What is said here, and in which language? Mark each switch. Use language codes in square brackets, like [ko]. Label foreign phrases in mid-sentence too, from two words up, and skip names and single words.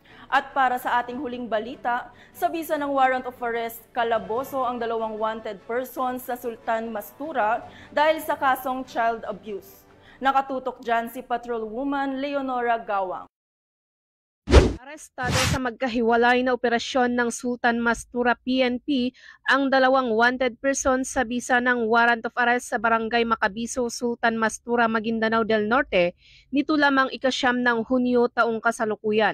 [tl] At para sa ating huling balita, sa bisa ng [en] warrant of arrest, [tl] kalaboso ang 2 [en] wanted persons [tl] sa Sultan Mastura dahil sa kasong [en] child abuse. [tl] Nakatutok dyan si Patrolwoman Leonora Gawang. Arestado sa magkahiwalay na operasyon ng Sultan Mastura PNP ang 2 [en] wanted persons [tl] sa bisa ng [en] warrant of arrest [tl] sa Barangay Macabiso, Sultan Mastura, Maguindanao del Norte nito lamang ika-9 ng Hunyo taong kasalukuyan.